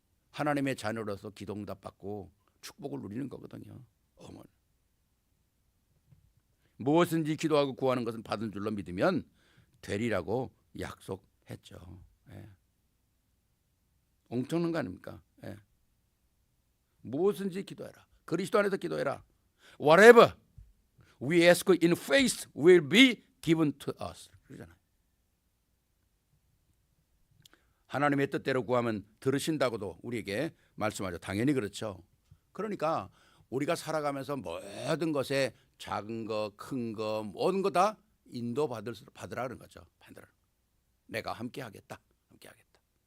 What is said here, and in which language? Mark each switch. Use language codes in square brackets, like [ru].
[ko] 하나님의 자녀로서 기도응답 받고 축복을 누리는 거거든요. 어머니. 무엇인지 기도하고 구하는 것은 받은 줄로 믿으면 되리라고 약속했죠. 예. 엉터는 거 아닙니까? 예. 무엇인지 기도해라. 그리스도 안에서 기도해라. [en] Whatever we ask in faith will be given to us. [ko] 그러잖아요. 하나님의 뜻대로 구하면 들으신다고도 우리에게 말씀하죠. 당연히 그렇죠. 그러니까 우리가 살아가면서 모든 것에 작은 거, 큰 거, 모든 거 다 인도 받으라 그런 거죠. 받으라. 내가 함께 하겠다. 함께 하겠다.